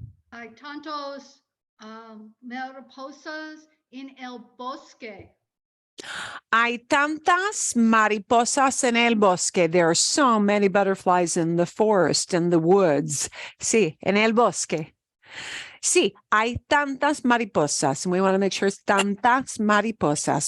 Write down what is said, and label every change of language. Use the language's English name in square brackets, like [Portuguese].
[Spanish] Hay tantos mariposas en el bosque. Hay tantas mariposas en el bosque. [English] There are so many butterflies in the forest, in the woods. [Spanish] Sí, en el bosque. Sí, hay tantas mariposas. [English] We want to make sure it's [Spanish] tantas mariposas.